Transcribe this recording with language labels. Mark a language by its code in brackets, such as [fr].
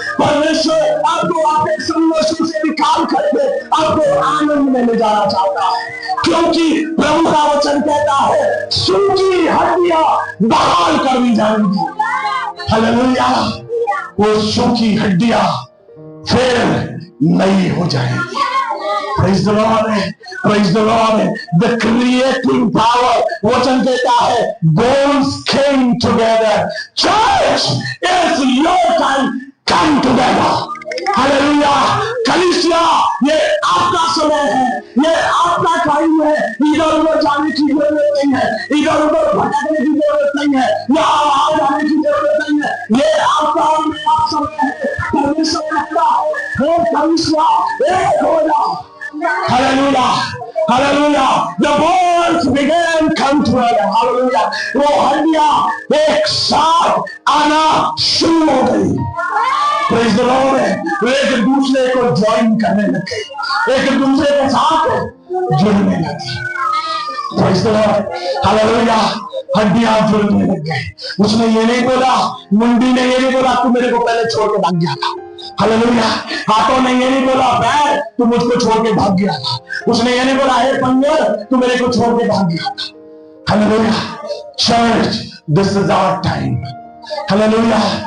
[hi] परमेश्वर आपको आपके संघर्षों से निकाल करके आपको आनंद में ले जाना चाहता है, क्योंकि प्रभु का वचन कहता है सूखी हड्डियां बहाल कर दी जाएंगी, हालेलुया। वो सूखी हड्डियां फिर नई हो जाएंगी। [en] Praise the Lord, praise the Lord, the creating power, [hi] वचन कहता है [en] bones came together. Church, it's your time, come together. [hi] Hallelujah. कलीसिया, ये आपका समय है, ये आपका टाइम है। इधर उधर जाने की जरूरत नहीं है, इधर उधर भटकने की जरूरत नहीं है, यहाँ वहां जाने की जरूरत नहीं है। ये आपका और मेरा समय है। परमेश्वर कहता है हे कलीसिया, एक हो जाओ, hallelujah, hallelujah. [en] The bones began come together, hallelujah. [hi] वो हड्डियां एक साथ आना शुरू हो गई। [en] Praise the Lord, [hi] वे एक दूसरे को ज्वाइन करने लगे, एक दूसरे के साथ जुड़ने लगे। [en] Praise the Lord, hallelujah. [hi] हड्डियां जुड़ने लग गई। उसने ये नहीं बोला, मुंडी ने ये नहीं बोला तू मेरे को पहले छोड़ के भाग गया था, हालेलुया। हाथों ने ये नहीं बोला पैर तू मुझको छोड़ के भाग गया था। उसने ये नहीं बोला हे पंगर तू मेरे को छोड़ के भाग गया था, hallelujah. [en] Church, this is our time, hallelujah.